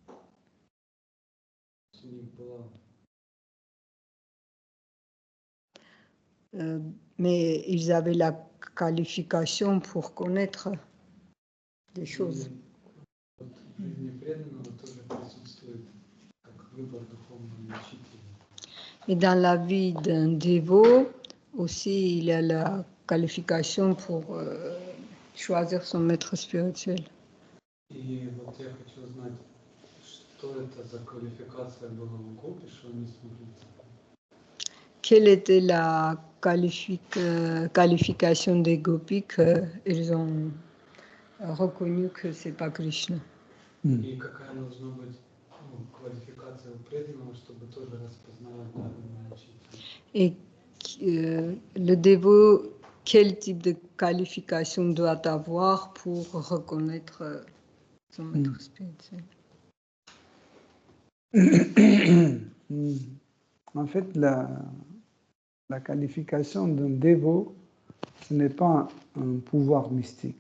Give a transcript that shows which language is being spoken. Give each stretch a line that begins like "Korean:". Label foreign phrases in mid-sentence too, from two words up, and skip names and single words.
French: Mais ils avaient la qualification pour connaître des choses. Et dans la vie d'un dévot, aussi, il a la qualification pour choisir son maître spirituel.
Russian: И вот я хочу знать, что это за квалификация была у гопи, что они смогли.
French: Quelle était la qualification des gopis qu'ils ont reconnu que ce n'est pas Krishna?
Russian: И какая должна быть квалификация у преданного, чтобы тоже распознавать данного учителя?
French: Et le dévot, quel type de qualification doit avoir pour reconnaître son maître spirituel? En fait, la qualification d'un dévot, ce n'est pas un pouvoir mystique.